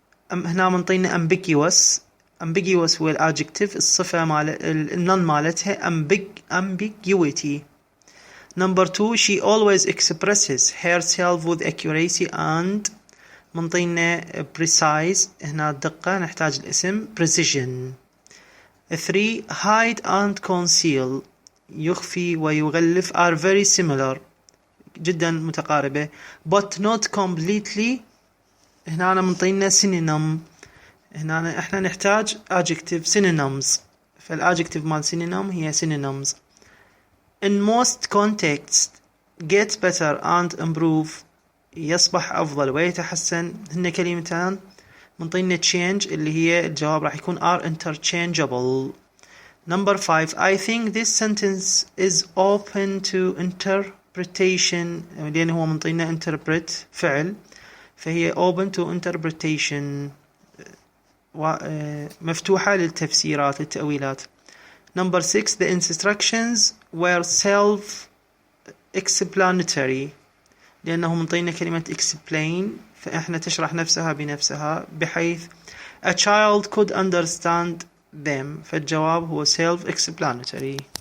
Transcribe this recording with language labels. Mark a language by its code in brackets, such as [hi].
[ar] هنا منطينا ambiguous. ambiguous هو الادجكتيف، الصفة النون مالتها ambiguity. [en] Number 2. She always expresses herself with accuracy and [ar] منطينا [en] precise. [ar] هنا الدقة نحتاج الاسم precision. [en] 3. Hide and conceal [ar] يخفي ويغلف [en] are very similar [ar] جدا متقاربة [en] but not completely. [ar] هنا منطينا synonym. هنا احنا نحتاج [en] adjective synonyms، [ar] فالadjective مال synonym هي synonyms. [en] In most contexts get better and improve [ar] يصبح أفضل ويتحسن هن كلمتان منطينا change اللي هي الجواب راح يكون [en] are interchangeable. Number 5. I think this sentence is open to interpretation [ar] لأنه هو منطينا [en] interpret [ar] فعل، فهي open to interpretation مفتوحة للتفسيرات للتأويلات. [en] Number 6 the instructions were self-explanatory [ar] لأنه منطينا كلمة [en] explain [ar] فإحنا تشرح نفسها بنفسها بحيث [en] a child could understand them [ar] فالجواب هو [en] self-explanatory.